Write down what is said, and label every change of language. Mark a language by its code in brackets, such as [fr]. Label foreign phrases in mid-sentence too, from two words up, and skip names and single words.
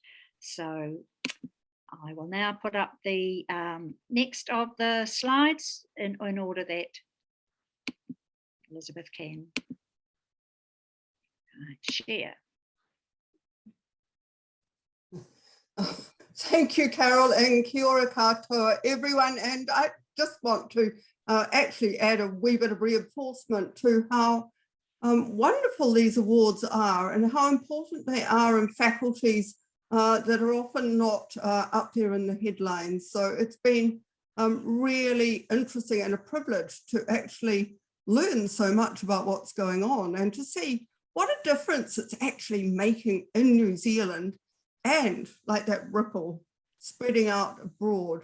[en] So I will now put up the next of the slides in order that Elizabeth can share. Thank you, Carol, and [mi] kia ora katoa, [en] everyone. And I just want to actually add a wee bit of reinforcement to how wonderful these awards are and how important they are in faculties that are often not up there in the headlines. So it's been really interesting and a privilege to actually learn so much about what's going on and to see what a difference it's actually making in New Zealand and like that ripple spreading out abroad.